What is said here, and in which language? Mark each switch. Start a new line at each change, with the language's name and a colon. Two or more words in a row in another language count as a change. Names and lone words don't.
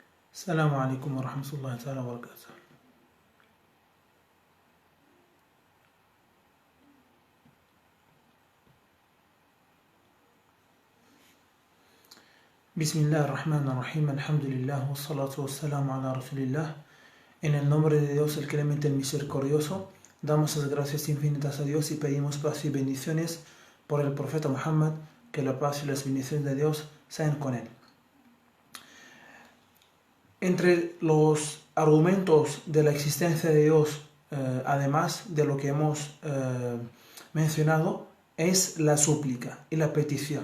Arabic: السلام عليكم ورحمة الله تعالى وبركاته. بسم الله الرحمن الرحيم، الحمد لله، والصلاة والسلام على رسول الله.
Spanish: En el nombre de Dios, el clemente, el misericordioso, damos las gracias infinitas a Dios y pedimos paz y bendiciones por el profeta Muhammad, que la paz y las bendiciones de Dios sean con él. Entre los argumentos de la existencia de Dios, además de lo que hemos mencionado, es la súplica y la petición.